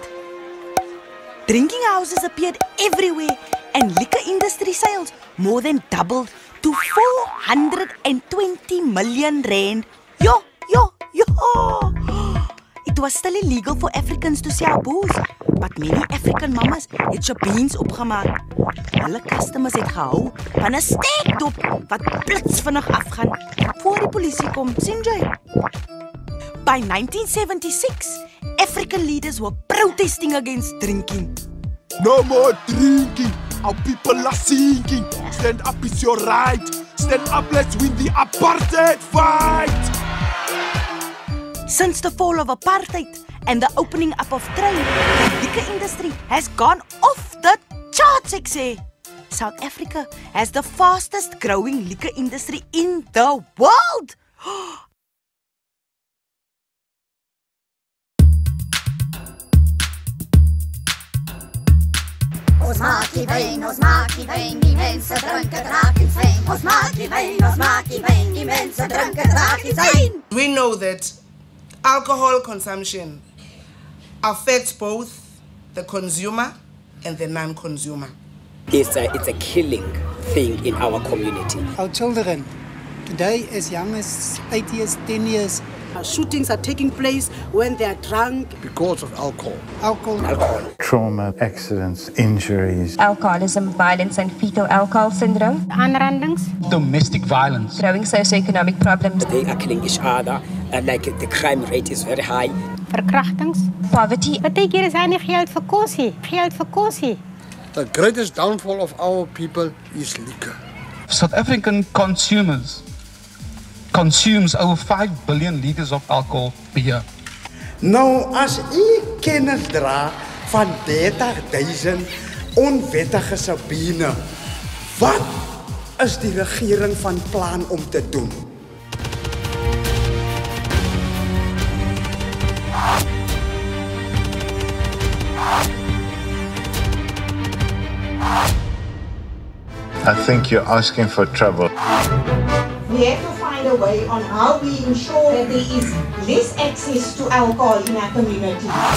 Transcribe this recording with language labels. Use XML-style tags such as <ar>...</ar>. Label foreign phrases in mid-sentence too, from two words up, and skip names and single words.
<en>Drinking houses appeared everywhere and liquor industry sales more than doubled to 420 million rand. Yo! It was still illegal for Africans to sell booze, but many African mamas</en> <af>het Shabeens opgemaak. Hulle customers het gehou van 'n steekdop wat blitsvinnig afgaan voor die polisie kom, sien jy?</af> <en>By 1976, African leaders were protesting against drinking. No more drinking. Our people are sinking. Stand up, it's your right. Stand up, let's win the apartheid fight. Since the fall of apartheid and the opening up of trade, the liquor industry has gone off the charts,</en> <af>ek sê.</af> <en>South Africa has the fastest growing liquor industry in the world.</en> <af>Ons maak die wyn, die mense drink het raak in wyn. Ons maak die wyn, die mense drink het raak in wyn.</af> <en>We know that alcohol consumption affects both the consumer and the non-consumer. It's a killing thing in our community. Our children, today as young as 8 years, 10 years, shootings are taking place when they are drunk. Because of alcohol. Alcohol. Trauma, accidents, injuries. Alcoholism, violence and fetal alcohol syndrome.</en> <af>Aanrandings.</af> <en>Domestic violence. Growing socioeconomic problems. They are killing each other. Like the crime rate is very high.</en> <af>Verkrachtings.</af> <en>Poverty.</en> <af>Partykeer is hy nie geld vir kosie.</af> <en>The greatest downfall of our people is liquor. South African consumers consumes over 5 billion liters of alcohol per year.</en> <af>Nou, as u kennis dra van 30,000 onwettige Sabine, wat is die regering van plan om te doen?</af> <en>I think you're asking for trouble. We have to find a way on how we ensure that there is less access to alcohol in our community.</en>